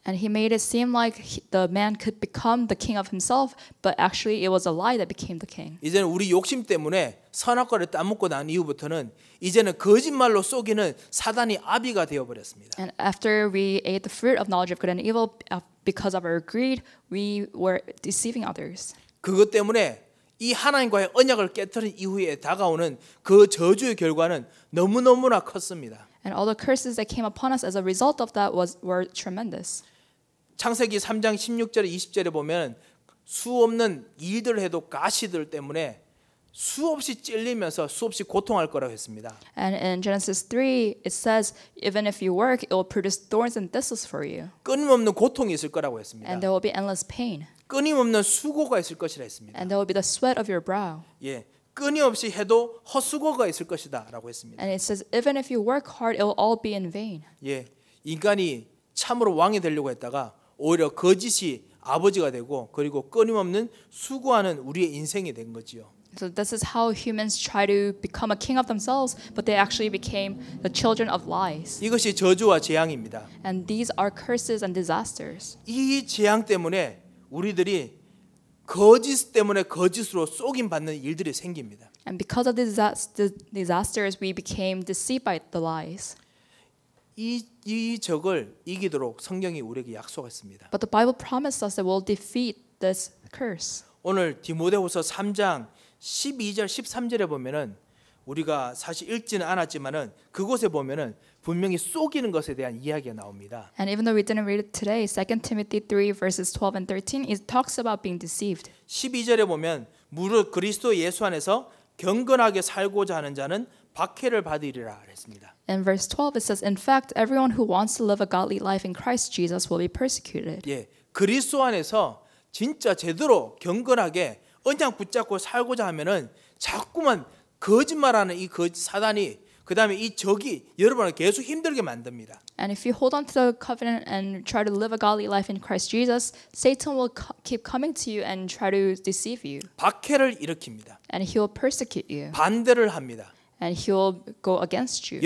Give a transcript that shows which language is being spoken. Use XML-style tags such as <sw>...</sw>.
<en>And he made it seem like the man could become the king of himself, but actually it was a lie that became the king.</en> <ko>이제는 우리 욕심 때문에 선악과를 따먹고 난 이후부터는 이제는 거짓말로 속이는 사단이 아비가 되어 버렸습니다.</ko> <en>And after we ate the fruit of knowledge of good and evil, because of our greed, we were deceiving others.</en> <ko>그것 때문에 이 하나님과의 언약을 깨뜨린 이후에 다가오는 그 저주의 결과는 너무너무나 컸습니다.</ko> <en>And all the curses that came upon us as a result of that were tremendous.</en> <ko>창세기 3장 16절에 20절에 보면 수없는 일들을 해도 가시들 때문에 수없이 찔리면서 수없이 고통할 거라고 했습니다.</ko> <en>And in Genesis 3, it says, even if you work, it will produce thorns and thistles for you.</en> <ko>끊임없는 고통이 있을 거라고 했습니다.</ko> <en>And there will be endless pain.</en> <ko>끊임없는 수고가 있을 것이라 했습니다.</ko> <en>And there will be the sweat of your brow.</en> <ko>예, 끊임없이 해도 헛수고가 있을 것이다라고 했습니다.</ko> <en>And it says, even if you work hard, it will all be in vain.</en> <ko>예, 인간이 참으로 왕이 되려고 했다가 오히려 거짓이 아버지가 되고 그리고 끊임없는 수고하는 우리의 인생이 된 거지요.</ko> <en>So this is how humans try to become a king of themselves, but they actually became the children of lies.</en> <ko>이것이 저주와 재앙입니다.</ko> <en>And these are curses and disasters.</en> <ko>이 재앙 때문에 우리들이 거짓 때문에 거짓으로 속임 받는 일들이 생깁니다.</ko> <en>And because of the disasters, we became deceived by the lies.</en> <ko>이 적을 이기도록 성경이 우리에게 약속했습니다.</ko> <en>But the Bible promised us that we'll defeat this curse.</en> <ko>오늘 디모데후서 3장 12절 13절에 보면은 우리가 사실 읽지는 않았지만은 그곳에 보면은 분명히 속이는 것에 대한 이야기가 나옵니다.</ko> <en>And even though we didn't read it today, 2 Timothy 3 verses 12 and 13, it talks about being deceived.</en> <ko>12절에 보면 무릇 그리스도 예수 안에서 경건하게 살고자 하는 자는 박해를 받으리라 했습니다.</ko> <en>In verse 12 it says, in fact, everyone who wants to live a godly life in Christ Jesus will be persecuted.</en> <ko>예, 그리스도 안에서 진짜 제대로 경건하게 언약 붙잡고 살고자 하면은 자꾸만 거짓말하는 이 사단이 그다음에 이 적이 여러분을 계속 힘들게 만듭니다.</ko> <en>And if you hold on to the covenant and try to live a godly life in Christ Jesus, Satan will keep coming to you and try to deceive you.</en> <ko>박해를 일으킵니다.</ko> <en>And he will persecute you.</en> <ko>반대를 합니다.</ko> <en>And he will go against you.</en>